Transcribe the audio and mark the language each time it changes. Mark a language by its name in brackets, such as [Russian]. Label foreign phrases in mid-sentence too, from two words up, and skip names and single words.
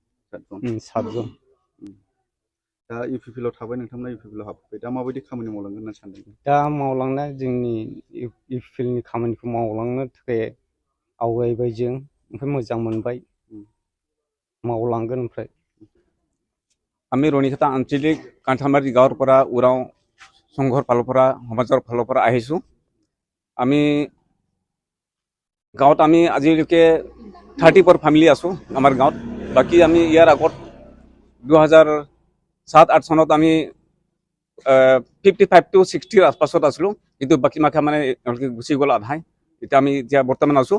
[Bodo] दा इउपिपिएलआव थाबाय नोंथांमोना इउपिपिएलआव हाबफैबाय दा माबायदि खामानि मावलांगोन होनना सानदों? दा मावलांनाय जोंनि इउपिपिएलनि खामानिखौ मावलांनो थाखाय आवगायबाय जों ओमफ्राय मोजां मोनबाय मावलांगोन ओमफ्राय [Assamese] আমি রণিখাতা আঞ্চলিক কাঁঠালমাৰী গাঁৱৰ পৰা উৰাও সংঘৰ ফালৰ পৰা সমাজৰ ফালৰ পৰা আহিছোঁ আমি গাঁৱত আমি আজিলৈকে 34 ফ্যামিলি আছো আমাৰ গাঁৱত বাকি আমি ইয়াৰ আগত 2007-8 চনত আমি 55 to 60 আশপাশত আছিলো কিন্তু বাকি মাখা মানে গুচি গ'ল আধাই এতিয়া আমি এতিয়া বৰ্তমান আছো